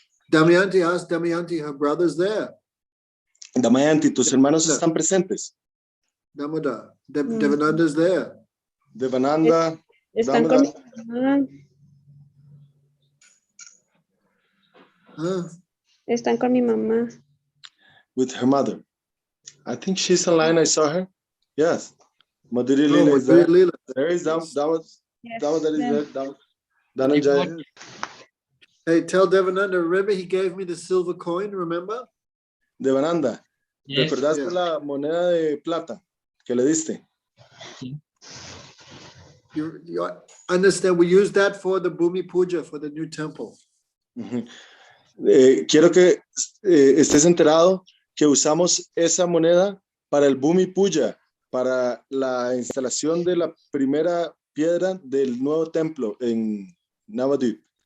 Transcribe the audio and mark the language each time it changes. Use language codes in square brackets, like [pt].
[en] Damayanti, ask Damayanti, her brother's there. [es] Damayanti, tus hermanos están presentes. [en] Damodar, Devananda's there. Devananda, [es] Están con mi mamá. Huh? Están con mi mamá. [en] with her mother. I think she's online. I saw her. Yes. Madhuri Oh, Leela is there. Leela. There is that was Yes. that is there. Dhananjay. Hey, tell Devananda, remember he gave me the silver coin, remember? Devananda. Yes. [es] ¿Recordaste [en] Yeah. [es] la moneda de plata que le diste? [en] You understand, we use that for the Bhumi Puja, for the new temple. Ujú. [es] Quiero que estés enterado que usamos esa moneda para el Bhumi Puja, para la instalación de la primera piedra del nuevo templo en Navadvip.